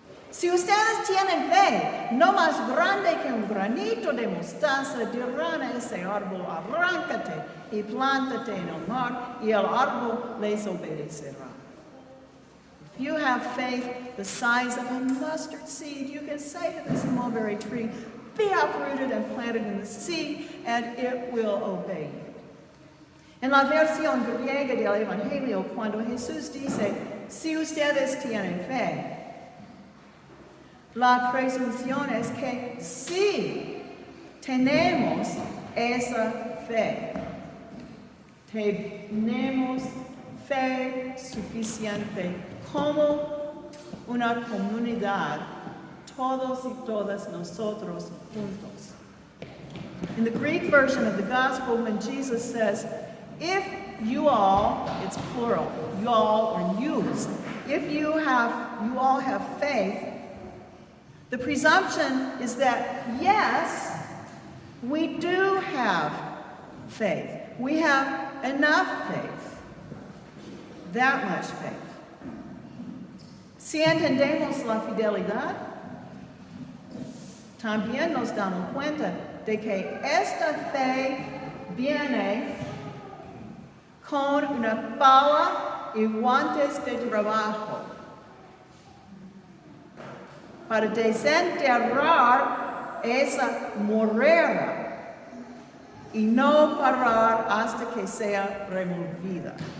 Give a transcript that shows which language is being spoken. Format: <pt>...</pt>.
<es>Si ustedes tienen fe, no más grande que un granito de mostaza, dirán a ese árbol, arráncate y plántate en el mar, y el árbol les obedecerá.</es> <en>If you have faith the size of a mustard seed, you can say to this mulberry tree, be uprooted and planted in the sea, and it will obey you.</en> <es>En la versión griega del Evangelio, cuando Jesús dice, si ustedes tienen fe, la presunción es que sí tenemos esa fe. Tenemos fe suficiente como una comunidad, todos y todas nosotros juntos.</es> <en>In the Greek version of the gospel, when Jesus says, if you all, it's plural, you all or yous, if you all have faith, the presumption is that, yes, we do have faith. We have enough faith, that much faith.</en> <es>Si entendemos la fidelidad, también nos damos cuenta de que esta fe viene con una pala y guantes de trabajo para desenterrar esa morera y no parar hasta que sea removida.</es>